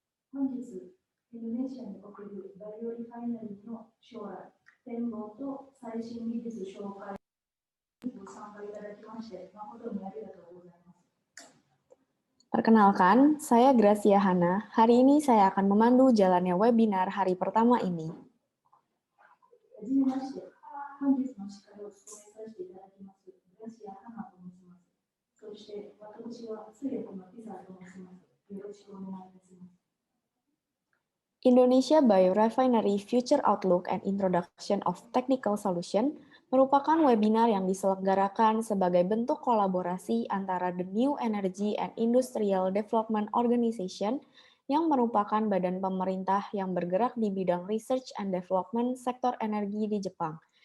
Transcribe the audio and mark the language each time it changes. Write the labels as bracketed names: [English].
[Japanese] 本日、インドネシアにおけるバイオリファイナリーの将来、展望と最新技術紹介にご参加いただきまして、誠にありがとうございます。 [Indonesian] Perkenalkan, saya Gracia Hana. Hari ini saya akan memandu jalannya webinar hari pertama ini. [Japanese] はじめまして、本日の司会を務めさせていただきます、グラシア・ハナと申します。そして、私は通訳のピザと申します。よろしくお願いいたします。 [Indonesian] Indonesia Biorefinery Future Outlook and Introduction of Technical Solution merupakan webinar yang diselenggarakan sebagai bentuk kolaborasi antara the New Energy and Industrial Development Organization yang merupakan badan pemerintah yang bergerak di bidang [English] research and development [Indonesian] sektor energi di Jepang,